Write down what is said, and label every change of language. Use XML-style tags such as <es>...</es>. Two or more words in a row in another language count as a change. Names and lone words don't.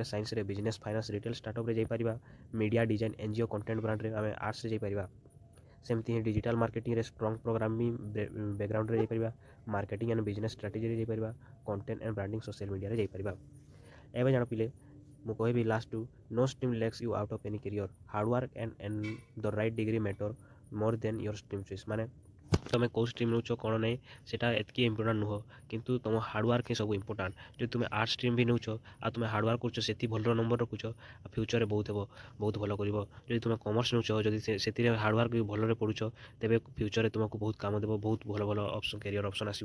<or>ସାଇନ୍ସରେ ବିଜନେସ୍, ଫାଇନାନ୍ସ, ରିଟେଲ, ଷ୍ଟାର୍ଟଅପ୍ରେ ଯାଇପାରିବା। ମିଡ଼ିଆ, ଡିଜାଇନ୍, NGO,</or> <en>content brandରେ</en> <or>ଆମେ ଆର୍ଟ୍ସରେ ଯାଇପାରିବା। ସେମିତି ହିଁ</or> <en>digital marketingରେ strong programming backgroundରେ</en> <or>ଯାଇପାରିବା।</or> <en>marketing and business strategyରେ</en> <or>ଯାଇପାରିବା।</or> <en>content and branding social mediaରେ</en> <or>ଯାଇପାରିବା। ଏବେ ଜାଣ ପିଲେ, ମୁଁ କହିବି ଲାଷ୍ଟକୁ,</or> <en>no stream lets you out of any career. Hard work and the right degree matter more than your stream choice.</en> <or>ମାନେ ତୁମେ କେଉଁ ଷ୍ଟ୍ରିମ୍ ନେଉଛ କ'ଣ ନାହିଁ ସେଇଟା ଏତିକି ଇମ୍ପୋର୍ଟାଣ୍ଟ ନୁହଁ, କିନ୍ତୁ ତୁମ ହାର୍ଡ଼ୱାର୍କ ହିଁ ସବୁ ଇମ୍ପୋର୍ଟାଣ୍ଟ। ଯଦି ତୁମେ</or> <en>arts stream</en> <or>ବି ନେଉଛ ଆଉ ତୁମେ ହାର୍ଡ଼ୱାର୍କ କରୁଛ, ସେଠି ଭଲ ନମ୍ବର ରଖୁଛ, ଆଉ ଫ୍ୟୁଚରରେ ବହୁତ ଭଲ କରିବ। ଯଦି ତୁମେ କମର୍ସ ନେଉଛ, ଯଦି ସେଥିରେ ହାର୍ଡ଼ୱାର୍କ ବି ଭଲରେ ପଢ଼ୁଛ, ତେବେ ଫ୍ୟୁଚରରେ ତୁମକୁ ବହୁତ କାମ ଦେବ, ବହୁତ ଭଲ ଅପସନ୍,</or> <en>career option</en> <or>ଆସିବ।</or>